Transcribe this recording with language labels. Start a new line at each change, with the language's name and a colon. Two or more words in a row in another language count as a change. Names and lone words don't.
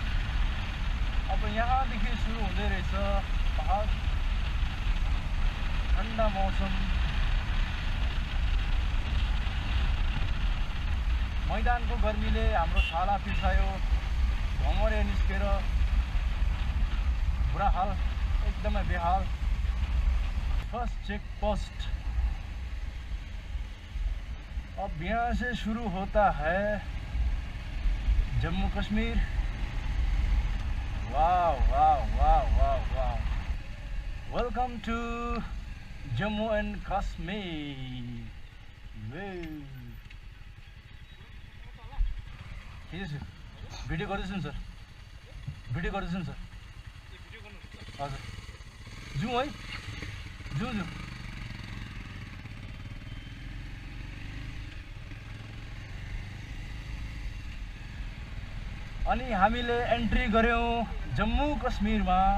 Nepali: अब यहाँदेखि सुरु हुँदै रहेछ पहाड। ठन्डा मौसम, मैदानको गर्मीले हाम्रो छाला पिर्सायो, घमरे निस्केर बुरा हाल, एकदमै बेहाल।
English: first check post,
Hindi: अब यहाँ से शुरू होता है जम्मू कश्मीर। वाह वाह वाह वाह वाह,
English: welcome to जम्मू and कश्मीर।
Nepali: भिडियो गर्दैछु नि सर, भिडियो गर्दैछु नि सर। हजुर जाउँ है, जाउँ। अनि हामीले एन्ट्री गऱ्यौँ जम्मू कश्मीरमा।